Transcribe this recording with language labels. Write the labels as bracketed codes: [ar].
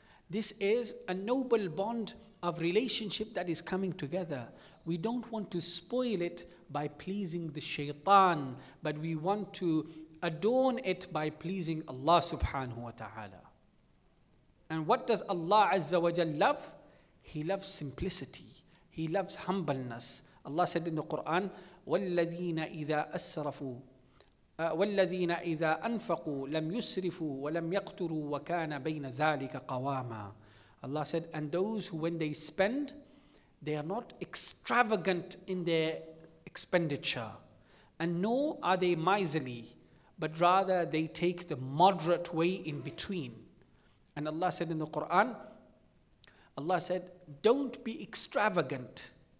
[en] This is a noble bond of relationship that is coming together. We don't want to spoil it by pleasing the shaitan, but we want to adorn it by pleasing Allah subhanahu wa ta'ala. And what does Allah Azza wa Jal love? He loves simplicity. He loves humbleness. Allah said in the Qur'an, [ar] وَالَّذِينَ إِذَا أَسْرَفُوا وَالَّذِينَ إِذَا أَنفَقُوا لَمْ يُسْرِفُوا وَلَمْ يَقْتُرُوا وَكَانَ بَيْنَ ذَلِكَ قَوَامًا. [en] Allah said, and those who when they spend, they are not extravagant in their expenditure, and nor are they miserly, but rather they take the moderate way in between. And Allah said in the Qur'an, Allah said, don't be extravagant.